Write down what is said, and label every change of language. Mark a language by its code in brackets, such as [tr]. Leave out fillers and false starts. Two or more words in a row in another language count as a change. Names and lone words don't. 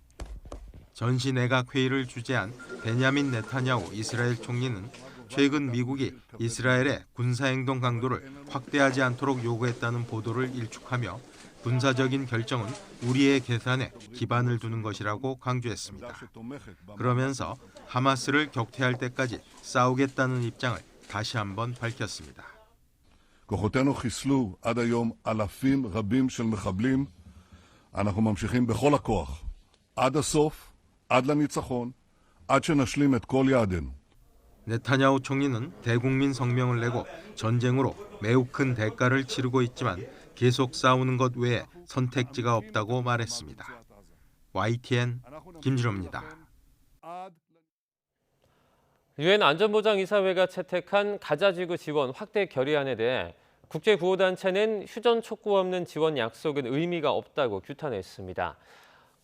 [ko] 전시 내각 회의를 주재한 베냐민 네타냐후 이스라엘 총리는 최근 미국이 이스라엘의 군사행동 강도를 확대하지 않도록 요구했다는 보도를 일축하며 군사적인 결정은 우리의 계산에 기반을 두는 것이라고 강조했습니다. 그러면서 하마스를 격퇴할 때까지 싸우겠다는 입장을 다시 한번 밝혔습니다. [he] כוחותינו חיסלו עד היום אלפים רבים של מחבלים. אנחנו ממשיכים בכל הכוח, עד הסוף, עד לניצחון, עד שנשלים את כל יעדינו. [ko] 네타냐후 총리는 대국민 성명을 내고 전쟁으로 매우 큰 대가를 치르고 있지만 계속 싸우는 것 외에 선택지가 없다고 말했습니다. YTN 김진호입니다. 유엔 안전보장이사회가 채택한 가자지구 지원 확대 결의안에 대해 국제구호단체는 휴전 촉구 없는 지원 약속은 의미가 없다고 규탄했습니다.